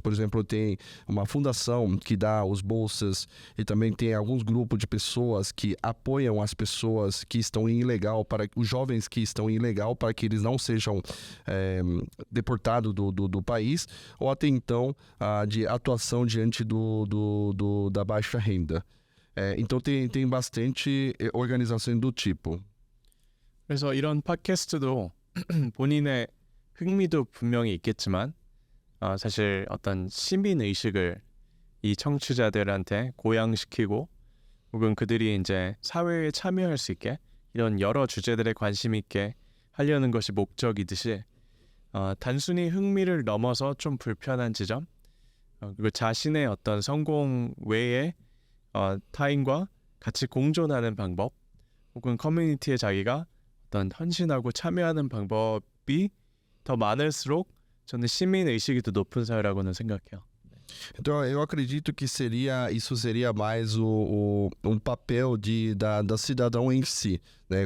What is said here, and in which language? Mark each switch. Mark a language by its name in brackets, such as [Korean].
[Portuguese] Por exemplo, tem uma fundação que dá os bolsas e também tem alguns grupos de pessoas que apoiam as pessoas que estão em ilegal, para os jovens que estão ilegal para que eles não sejam deportados do país, ou até então de atuação diante da baixa renda. Então tem bastante organizações do tipo. [Korean] 그래서 이런 팟캐스트도 본인의 흥미도 분명히 있겠지만 사실 어떤 시민 의식을 이 청취자들한테 고양시키고 혹은 그들이 이제 사회에 참여할 수 있게 이런 여러 주제들에 관심 있게 하려는 것이 목적이듯이 단순히 흥미를 넘어서 좀 불편한 지점 그리고 자신의 어떤 성공 외에 타인과 같이 공존하는 방법 혹은 커뮤니티에 자기가 어떤 헌신하고 참여하는 방법이 더 많을수록 저는 시민의식이 더 높은 사회라고는 생각해요. [Portuguese] Então, eu acredito que isso seria mais um papel da cidadão em si, né?